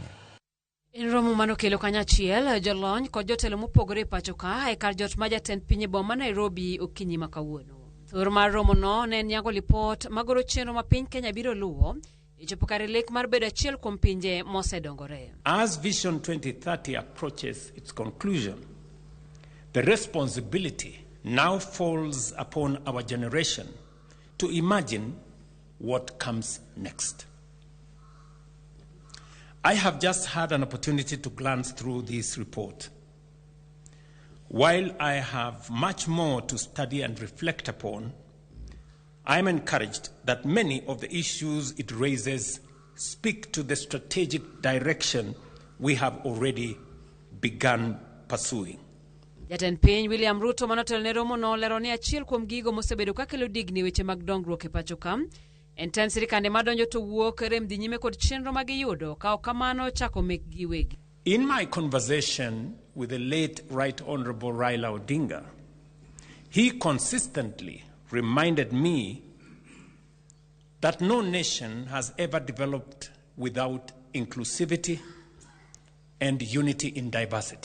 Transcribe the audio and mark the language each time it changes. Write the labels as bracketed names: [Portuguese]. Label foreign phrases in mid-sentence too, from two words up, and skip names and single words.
[Luo (Kenya and Tanzania)] In romo mano kelo kanyachiel jolony kod jotelo mopogore pacho ka e kar jot ma jatend piny boma Nairobi okinyi makawuono. Thor mar romo no ne nyago lipot magoro chenro ma piny Kenya biro luwo e chopo kar lek mar bedo achiel kuom pinje mosedongore. [English] As Vision 2030 approaches its conclusion, the responsibility now falls upon our generation to imagine what comes next. I have just had an opportunity to glance through this report. While I have much more to study and reflect upon, I am encouraged that many of the issues it raises speak to the strategic direction we have already begun pursuing. [Luo (Kenya and Tanzania)] Jatend piny William Ruto manotel ne romo no lero ni achiel kuom gigo mosebedo kakelo digni weche mag dongruok e pacho kam en ten sirikande madonjo to wuok rem dhi nyime kod chenro mag yudo ka kamano chako mekgi wegi. [English] In my conversation with the late Right Honorable Raila Odinga, he consistently reminded me that no nation has ever developed without inclusivity and unity in diversity.